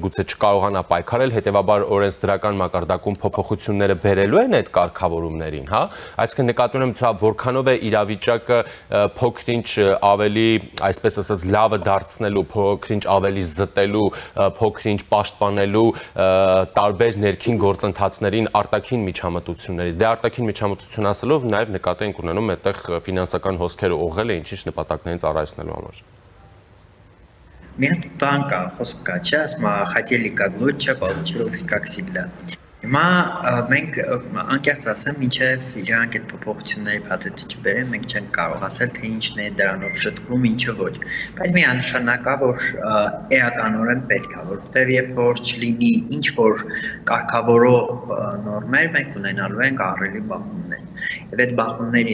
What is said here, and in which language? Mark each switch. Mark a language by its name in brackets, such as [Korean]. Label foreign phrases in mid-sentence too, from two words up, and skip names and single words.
[Armenian] գուցե չկարողանա պայքարել, հետեւաբար օրենսդրական մակարդակում փոփոխությունները բերելու են այդ կարգավորումներին, հա, այսինքն նկատի ունեմ, որքանով է իրավիճակը փոքրինչ ավելի, այսպես ասած, լավը դարձնելու, փոքրինչ ավելի զտելու, փոքրինչ պաշտպանելու տարբեր ներքին գործընթացներին արտաքին միջամտություններից։ Դե արտաքին միջամտություն ասելով նաև նկատի ենք ունենում այդտեղ ֆինանսական հոսքերը ուղղելը ինչ-ինչ նպատակներից առայցնելու համար։ Մի հատ բան կա, խոսք կա, չէ, ասում [Russian] хотели как лучше, получилось как всегда։ [Armenian] Հիմա մենք անկեղծ ասեմ, մինչև իրանք այդ փոփոխությունների փաթեթը չբերեն, մենք չենք կարող ասել, թե ինչն է դրանով շտկվում, ինչը ոչ։ Բայց միանշանակ է, որ էականորեն պետք է, որովհետև երբ որ չլինի ինչ որ կարգավորող նորմեր, մենք ունենալու ենք ահռելի բախումներ։ Եվ այդ բախումների